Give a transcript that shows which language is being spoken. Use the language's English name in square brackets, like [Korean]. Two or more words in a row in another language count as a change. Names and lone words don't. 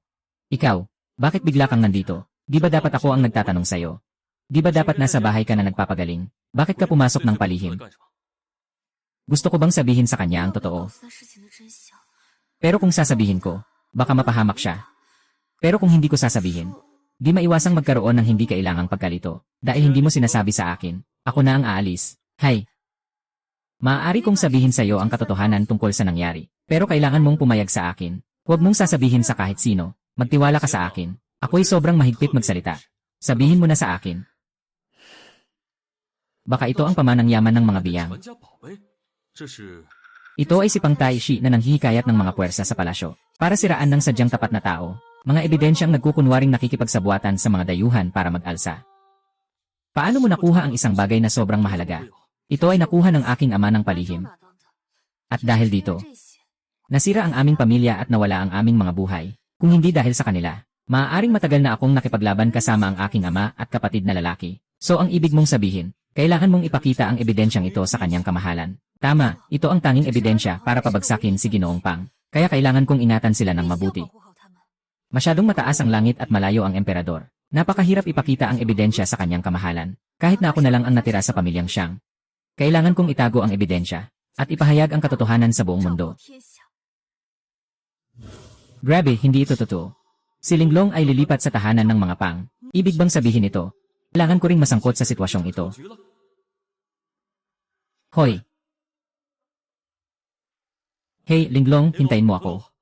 [Filipino] Ikaw, bakit bigla kang nandito? Di ba dapat ako ang nagtatanong sa'yo? Di ba dapat nasa bahay ka na nagpapagaling? Bakit ka pumasok ng palihim? Gusto ko bang sabihin sa kanya ang [Chinese] 要我 [Filipino] totoo? [Chinese] 告诉他事情的真相。 [Filipino] Pero kung sasabihin ko, baka mapahamak siya. Pero kung hindi ko sasabihin, di maiwasang magkaroon ng hindi kailangang pagkalito. Dahil hindi mo sinasabi sa akin, ako na ang aalis. Hay! Maaari kong sabihin sa iyo ang katotohanan tungkol sa nangyari. Pero kailangan mong pumayag sa akin. Huwag mong sasabihin sa kahit sino. Magtiwala ka sa akin. Ako'y sobrang mahigpit magsalita. Sabihin mo na sa akin. Baka ito ang pamanang yaman ng mga biyang. [Chinese] 传家宝贝，这是 [Filipino] Ito ay si Pang Tai Shi na nanghihikayat ng mga puwersa sa palasyo para siraan ng sadyang tapat na tao. Mga ebidensyang nagkukunwaring nakikipagsabuatan sa mga dayuhan para mag-alsa. Paano mo nakuha ang isang bagay na sobrang mahalaga? Ito ay nakuha ng aking ama ng palihim. [Chinese] 哪当的？ [Filipino] At dahil dito, [Chinese] 这些 [Filipino] nasira ang aming pamilya at nawala ang aming mga buhay. Kung hindi dahil sa kanila, maaaring matagal na akong nakipaglaban kasama ang aking ama at kapatid na lalaki. So ang ibig mong sabihin, kailangan mong ipakita ang ebidensyang ito sa kanyang kamahalan. Tama, ito ang tanging ebidensya para pabagsakin si Ginoong Pang. Kaya kailangan kong ingatan sila ng [Chinese] 必须要 [Filipino] mabuti. [Chinese] 保护好他们。 [Filipino] Masyadong mataas ang langit at malayo ang emperador. Napakahirap ipakita ang ebidensya sa kanyang kamahalan. Kahit na ako na lang ang natira sa pamilyang Xiang. Kailangan kong itago ang ebidensya at ipahayag ang katotohanan sa buong [Chinese] 照 [Filipino] mundo. [Chinese] 保天下。 [Filipino] Grabe, hindi ito totoo. Si Linglong ay lilipat sa tahanan ng mga Pang. Ibig bang sabihin ito? Kailangan ko ring masangkot sa sitwasyong ito. [Chinese] 局了， [Filipino] Hoy! Hey, Linglong, hintayin mo ako.